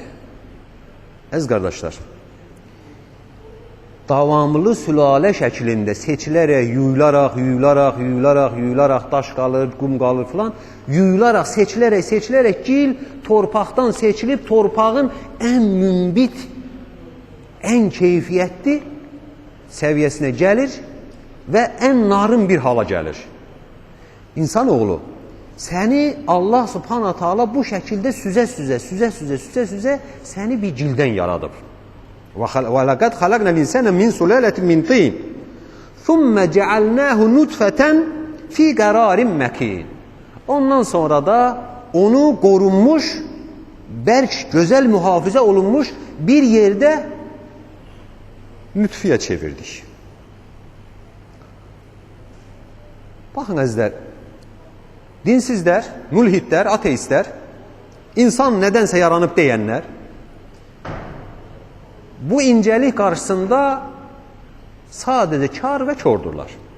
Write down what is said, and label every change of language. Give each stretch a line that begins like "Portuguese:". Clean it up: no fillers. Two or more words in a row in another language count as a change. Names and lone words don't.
Azerbaijani: Əziz qardaşlar, davamlı sülalə şəklində seçilərək, yuyularaq, daş qalır, qum qalır filan, yuyularaq, seçilərək gil torpaqdan seçilib, torpağın ən mümbit, ən keyfiyyətli səviyyəsinə gəlir və ən narın bir hala gəlir. İnsanoğlu, səni Allah
Arabic: سبحانه تعالى
Azerbaijani: bu şəkildə süzə səni bir cildən yaradıb.
Arabic: وَلَقَدْ خَلَقْنَا الْاِنْسَانَ مِنْ سُلَالَةٍ مِنْ طِينٍ ثُمَّ جَعَلْنَاهُ نُطْفَةً فِي قَرَارٍ مَكِينٍ
Azerbaijani: Ondan sonra da onu qorunmuş, bərk, gözəl mühafizə olunmuş bir yerdə nütfiyə çevirdik. Baxın əzizlər, dinsizlər, mülhidlər, ateistlər, insan nədənsə yaranıb deyənlər, bu incəlik qarşısında sadəcə kar və kördürlər.